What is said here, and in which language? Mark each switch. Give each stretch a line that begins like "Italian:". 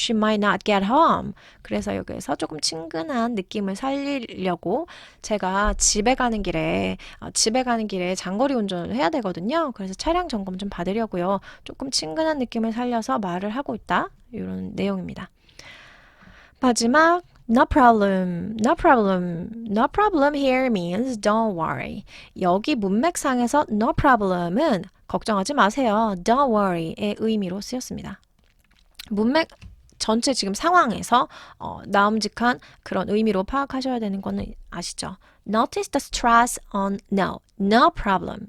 English: She might not get home.
Korean: 그래서 여기에서 조금 친근한 느낌을 살리려고 제가 집에 가는 길에 장거리 운전을 해야 되거든요. 그래서 차량 점검 좀 받으려고요. 조금 친근한 느낌을 살려서 말을 하고 있다. 이런 내용입니다. 마지막
English: No problem, no problem, no problem here means don't worry.
Korean: 여기 문맥상에서 no problem은 걱정하지 마세요.
English: Don't worry
Korean: 의 의미로 쓰였습니다. 문맥 전체 지금 상황에서 나음직한 그런 의미로 파악하셔야 되는 거는 아시죠?
English: Notice the stress on no, no problem.